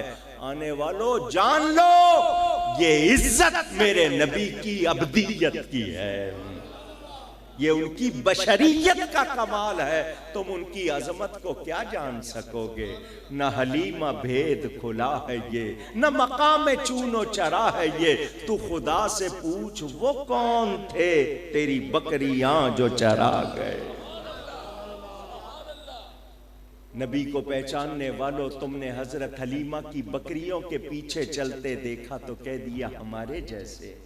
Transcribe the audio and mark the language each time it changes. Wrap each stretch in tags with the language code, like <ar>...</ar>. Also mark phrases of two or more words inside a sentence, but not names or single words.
<ur>آنے والوں جان لو یہ عزت میرے نبی کی عبدیت کی ہے، یہ ان کی بشریت کا کمال ہے، تم ان کی عظمت کو کیا جان سکو گے؟ نہ حلیمہ بھید کھلا ہے یہ، نہ مقام چون و چرا ہے یہ، تو خدا سے پوچھ وہ کون تھے تیری بکریاں جو چرا گئے۔ نبی کو پہچاننے والوں تم نے حضرت حلیمہ کی بکریوں کے پیچھے چلتے دیکھا تو کہہ دیا ہمارے جیسے ہیں۔</ur>